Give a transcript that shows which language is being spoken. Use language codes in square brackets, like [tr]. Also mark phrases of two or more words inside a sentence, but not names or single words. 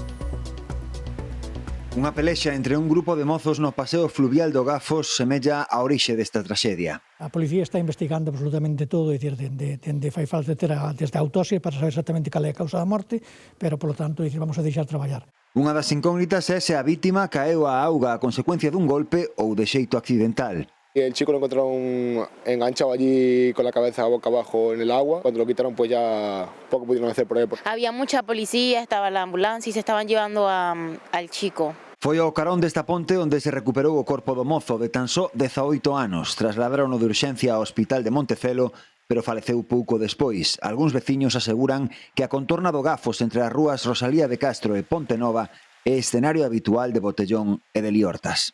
[gl] Unha pelexa entre un grupo de mozos no paseo fluvial do Gafos semella a orixe desta traxedia. A policía está investigando absolutamente todo, é dicir, dende fai falta ter desde a autopsia para saber exactamente cal é a causa da morte, pero, polo tanto, vamos a deixar traballar. Unha das incógnitas é se a vítima caeu á auga a consecuencia dun golpe ou de xeito accidental. [es] El chico lo encontraron enganchado allí con la cabeza boca abajo en el agua. Cuando lo quitaron, pues ya poco pudieron hacer por él. Había mucha policía, estaba la ambulancia y se estaban llevando al chico. [gl] Foi ao carón desta ponte onde se recuperou o corpo do mozo de tan só 18 anos. Trasladarono de urxencia ao hospital de Montecelo, pero faleceu pouco despois. Algúns veciños aseguran que a contorna do Gafos entre as rúas Rosalía de Castro e Ponte Nova é escenario habitual de Botellón e de Liortas.